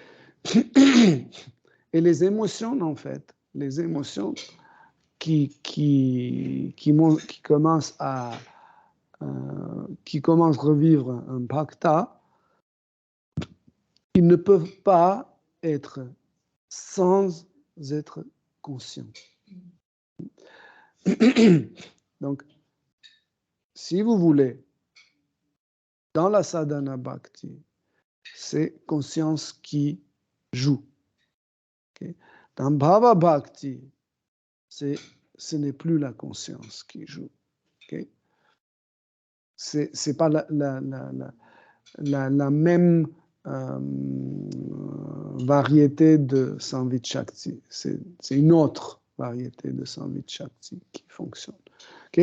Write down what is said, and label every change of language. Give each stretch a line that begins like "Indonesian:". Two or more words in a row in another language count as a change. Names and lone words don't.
French: Et les émotions, en fait, les émotions qui commencent à qui commencent à revivre un bhakta, ils ne peuvent pas être sans être conscients. Donc, si vous voulez, dans la
Sanskrit: sadhana bhakti,
French: c'est conscience qui joue. Okay?
Sanskrit: Dans bhava bhakti,
French: ce n'est plus la conscience qui joue. Okay? C'est pas la même variété de
Sanskrit: Samvit Shakti.
French: C'est une autre variété de
Sanskrit: Samvit Shakti
French: qui fonctionne. Okay?